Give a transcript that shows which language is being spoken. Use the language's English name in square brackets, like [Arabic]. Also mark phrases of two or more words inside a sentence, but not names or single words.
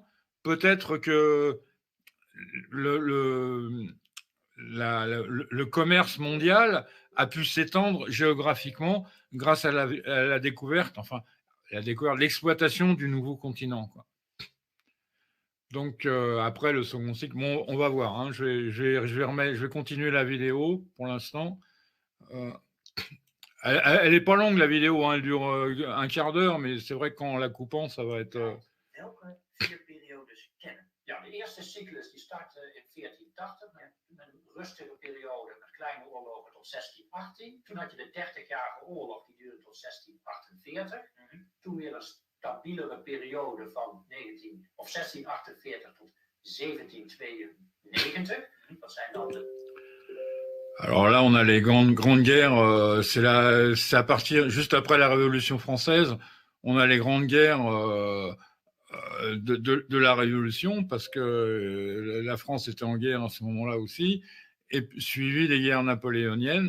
[French] Peut-être que le commerce mondial a pu s'étendre géographiquement grâce à la découverte, l'exploitation du nouveau continent, quoi. Donc après le second cycle, bon, on va voir. Hein, je vais continuer la vidéo pour l'instant. Elle est pas longue la vidéo, hein, elle dure un quart d'heure, mais c'est vrai qu'en la coupant, ça va être. [Dutch] Ja, de eerste cyclus die startte in 1480 met een rustige periode met kleine oorlogen tot 1618. Toen had je de 30-jarige oorlog die duurde tot 1648. Toen weer een stabielere periode van 1648 tot 1792. Dat zijn dan de... [French] Alors là, on a les grandes guerres. C'est à partir juste après la Révolution française, on a les grandes guerres. De la Révolution, parce que la France était en guerre à ce moment-là aussi, et suivi des guerres napoléoniennes.